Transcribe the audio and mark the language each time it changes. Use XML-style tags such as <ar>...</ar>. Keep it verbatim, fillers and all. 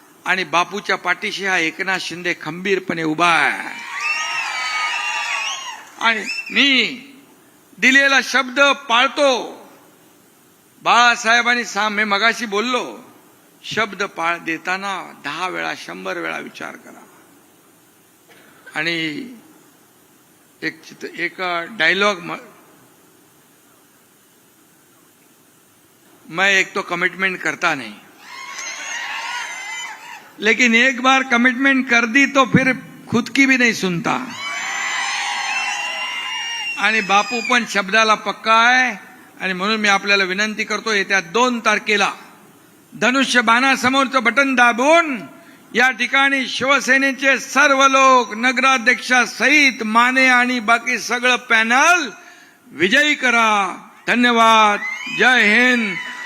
<mr>आणि बापूच्या पाठीशी हा एकनाथ शिंदे खंबीरपणे उभा आहे. आणि मी दिलेला शब्द पाळतो. बाळासाहेबांनी साम मी मगाशी बोललो, शब्द पाळ देताना दहा वेळा शंभर वेळा विचार करा. आणि एक चित्र एक डायलॉग,</mr> <hi>मैं एक तो कमिटमेंट करता नहीं, लेकिन एक बार कमिटमेंट कर दी तो फिर खुद की भी नहीं सुनता.</hi> <mr>आणि बापू पण शब्दाला पक्का आहे. आणि म्हणून मी आपल्याला विनंती करतो, येत्या दोन तारखेला धनुष्य बाणासमोरचं बटन दाबून या ठिकाणी शिवसेनेचे सर्व लोक नगराध्यक्षासहित माने आणि बाकी सगळं पॅनल विजयी करा. धन्यवाद. जय हिंद.</mr>